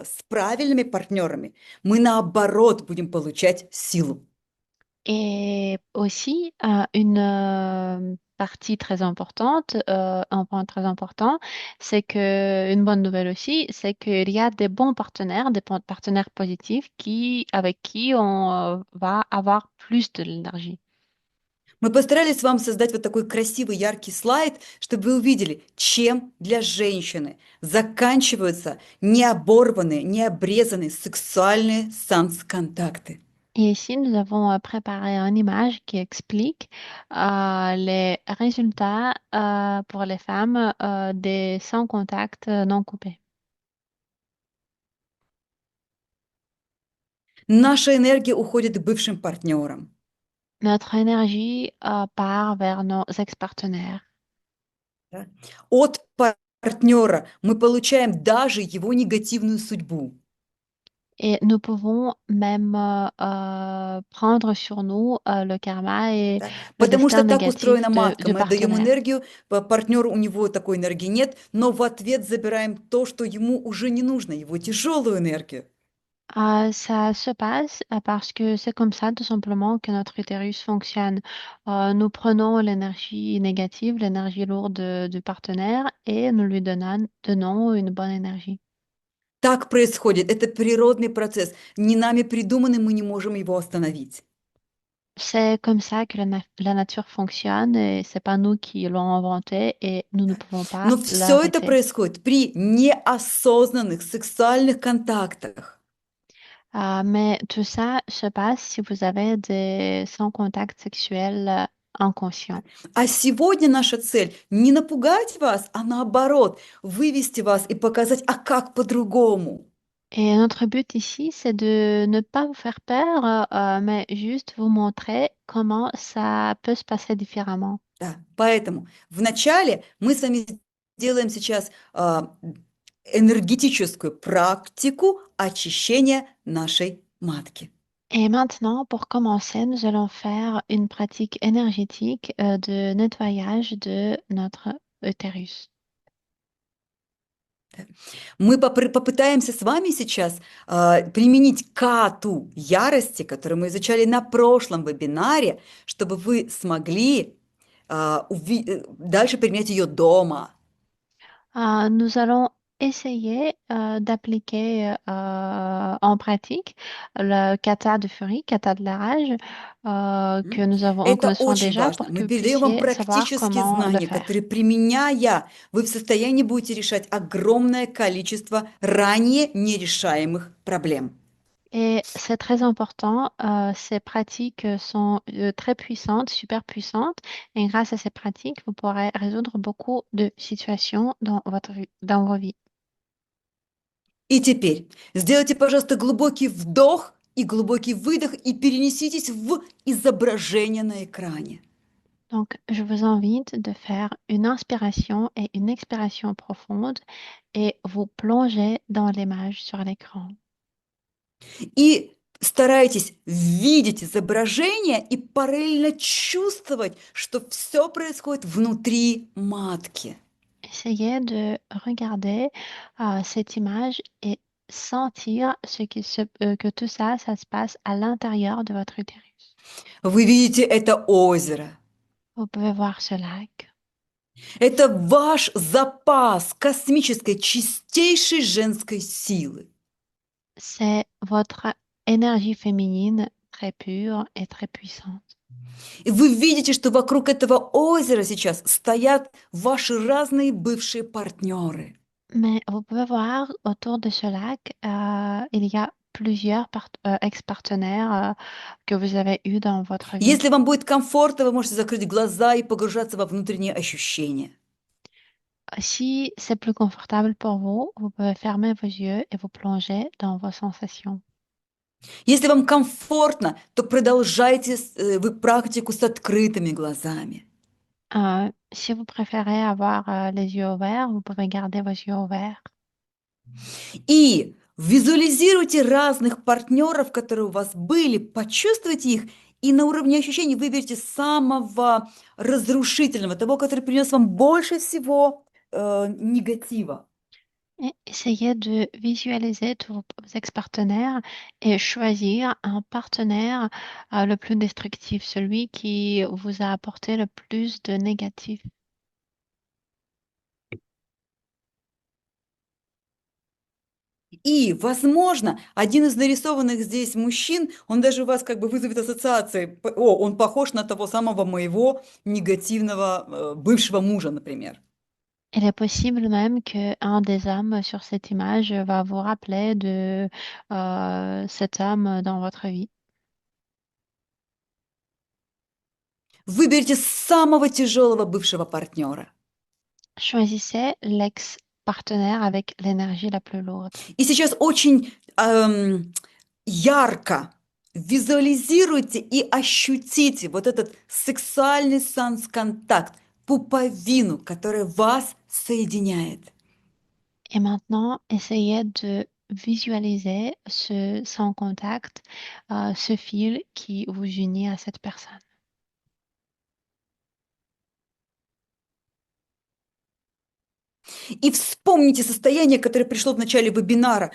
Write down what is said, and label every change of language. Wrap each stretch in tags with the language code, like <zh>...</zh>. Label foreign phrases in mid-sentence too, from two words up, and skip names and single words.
<ru>С правильными партнерами мы, наоборот, будем получать силу.</ru> <fr>Et aussi, une partie très importante, un point très important, c'est que, une bonne nouvelle aussi, c'est qu'il y a des bons partenaires, partenaires positifs avec qui on va avoir plus de l'énergie.</fr> <ru>Мы постарались вам создать вот такой красивый, яркий слайд, чтобы вы увидели, чем для женщины заканчиваются необорванные, необрезанные сексуальные контакты.</ru> <fr>Et ici, nous avons préparé une image qui explique les résultats pour les femmes des sans contact non coupés.</fr> <ru>Наша энергия уходит к бывшим партнерам.</ru> <fr>Notre énergie part vers nos ex-partenaires.</fr> <ru>Да. От партнера мы получаем даже его негативную судьбу.</ru> <fr>Et nous pouvons même prendre sur nous le karma et</fr> <ru>Да.</ru> <fr>le</fr> <ru>Потому</ru> <fr>destin</fr> <ru>что так</ru> <fr>négatif</fr> <ru>устроена матка.</ru> <fr>de</fr> <ru>Мы отдаем</ru> <fr>partenaires.</fr> <ru>энергию, партнеру у него такой энергии нет, но в ответ забираем то, что ему уже не нужно, его тяжелую энергию.</ru> <fr>Ça se passe parce que c'est comme ça tout simplement que notre utérus fonctionne. Nous prenons l'énergie négative, l'énergie lourde du partenaire et nous lui donnons une bonne énergie.</fr> <ru>Так происходит. Это природный процесс. Не нами придуманный, мы не можем его остановить.</ru> <fr>C'est comme ça que la nature fonctionne et c'est pas nous qui l'avons inventé et nous ne pouvons pas</fr> <ru>Но все это</ru> <fr>l'arrêter.</fr> <ru>происходит при неосознанных сексуальных контактах.</ru> <fr>Mais tout ça se passe si vous avez des sans contact sexuel inconscient.</fr> <ru>А сегодня наша цель не напугать вас, а наоборот, вывести вас и показать, а как по-другому.</ru> <fr>Et notre but ici, c'est de ne pas vous faire peur, mais juste vous montrer comment ça peut se passer différemment.</fr> <ru>Да, поэтому вначале мы с вами делаем сейчас энергетическую практику очищения нашей матки.</ru> <fr>Et maintenant, pour commencer, nous allons faire une pratique énergétique de nettoyage de notre utérus.</fr> <ru>Мы попытаемся с вами сейчас применить кату ярости, которую мы изучали на прошлом вебинаре, чтобы вы смогли дальше применять ее дома.</ru> <fr>Nous allons essayer d'appliquer en pratique le kata de furie, kata de la rage, que nous</fr> <ru>Это</ru> <fr>connaissons</fr> <ru>очень</ru> <fr>déjà</fr> <ru>важно.</ru> <fr>pour</fr> <ru>Мы</ru> <fr>que vous</fr> <ru>передаем вам</ru> <fr>puissiez savoir</fr> <ru>практические</ru> <fr>comment le</fr> <ru>знания,</ru> <fr>faire.</fr> <ru>которые, применяя, вы в состоянии будете решать огромное количество ранее нерешаемых проблем.</ru> <fr>Et c'est très important, ces pratiques sont très puissantes, super puissantes, et grâce à ces pratiques, vous pourrez résoudre beaucoup de situations dans vos vies.</fr> <ru>И теперь сделайте, пожалуйста, глубокий вдох и глубокий выдох и перенеситесь в изображение на экране.</ru> <fr>Donc, je vous invite de faire une inspiration et une expiration profonde et vous plonger dans l'image sur l'écran.</fr> <ru>И старайтесь видеть изображение и параллельно чувствовать, что все происходит внутри матки.</ru> <fr>Essayez de regarder cette image et sentir que tout ça, ça se passe à l'intérieur de votre utérus.</fr> <ru>Вы видите это озеро.</ru> <fr>Vous pouvez voir ce lac.</fr> <ru>Это ваш запас космической чистейшей женской силы.</ru> <fr>C'est votre énergie féminine très pure et très puissante.</fr> <ru>И вы видите, что вокруг этого озера сейчас стоят ваши разные бывшие партнеры.</ru> <fr>Mais vous pouvez voir autour de ce lac, il y a plusieurs ex-partenaires que vous avez eus dans votre vie.</fr> <ru>Если вам будет комфортно, вы можете закрыть глаза и погружаться во внутренние ощущения.</ru> <fr>Si c'est plus confortable pour vous, vous pouvez fermer vos yeux et vous plonger dans vos sensations.</fr> <ru>Если вам комфортно, то продолжайте вы практику с открытыми глазами.</ru> <fr>Si vous préférez avoir les yeux ouverts, vous pouvez garder vos yeux ouverts.</fr> <ru>И визуализируйте разных партнеров, которые у вас были, почувствуйте их, и на уровне ощущений выберите самого разрушительного, того, который принес вам больше всего негатива.</ru> <fr>Et essayez de visualiser tous vos ex-partenaires et choisir un partenaire le plus destructif, celui qui vous a apporté le plus de négatif.</fr> <ru>И, возможно, один из нарисованных здесь мужчин, он даже у вас как бы вызовет ассоциации. О, он похож на того самого моего негативного бывшего мужа, например.</ru> <fr>Il est possible même qu'un des hommes sur cette image va vous rappeler de cet homme dans votre vie.</fr> <ru>Выберите самого тяжелого бывшего партнера.</ru> <fr>Choisissez l'ex-partenaire avec l'énergie la plus lourde.</fr> <ru>И сейчас очень ярко визуализируйте и ощутите вот этот сексуальный санс-контакт, пуповину, которая вас соединяет.</ru> <fr>Et maintenant, essayez de visualiser ce sans contact, ce fil qui vous unit à cette personne.</fr> <ru>И вспомните состояние, которое пришло в начале вебинара.</ru>